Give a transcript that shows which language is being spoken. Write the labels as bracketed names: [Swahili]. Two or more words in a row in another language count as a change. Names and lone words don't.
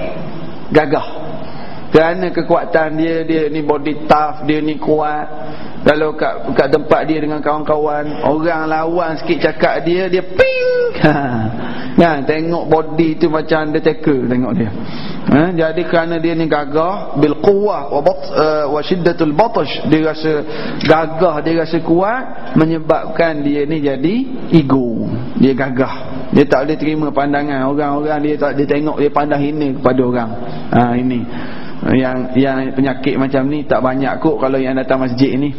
[Malay] Kerana kekuatan dia ni [English] body tough, [Malay] dia ni kuat. Kalau kat tempat dia dengan kawan-kawan, orang lawan sikit cakap dia ping. Kan, tengok body tu macam Undertaker tengok dia. Jadi kerana dia ni gagah, [Arabic] بالقوة وشدة البطش, [Malay] dia rasa gagah, dia rasa kuat, menyebabkan dia ni jadi ego. Dia gagah. Dia tak boleh terima pandangan orang-orang, dia tengok, dia pandang hina kepada orang. Ini yang penyakit macam ni tak banyak kot kalau yang datang masjid ni.